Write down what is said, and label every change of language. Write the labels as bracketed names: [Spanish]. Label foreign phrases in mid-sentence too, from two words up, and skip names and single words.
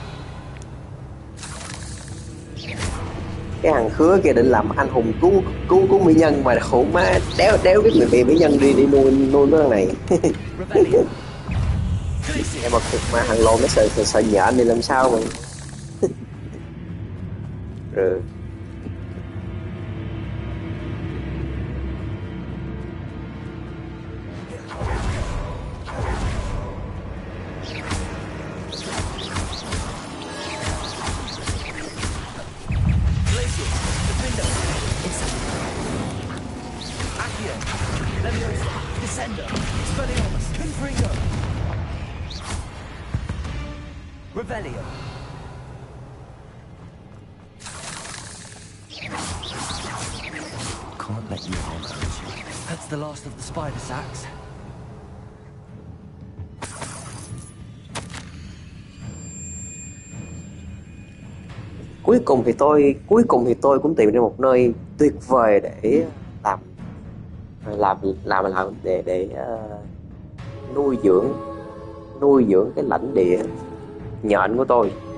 [Vietnamese] Cái thằng khứa kia định làm anh hùng cứu mỹ nhân mà khổ má đéo cái mỹ nhân đi nuôi cái thằng này. [Latin] Revelio. [Vietnamese] Em mà thằng lồn nó sợ nhện thì làm sao mà. Rồi [English] Glacier. Defender. [Latin] Incendio. Accio. Levioso. Descendo. Expelliarmus. Confringo. Revelio. [English] Can't let you harm Alice. That's the last of the spider sacks. [Vietnamese] cuối cùng thì tôi cũng tìm ra một nơi tuyệt vời để làm để nuôi dưỡng cái lãnh địa nhện của tôi.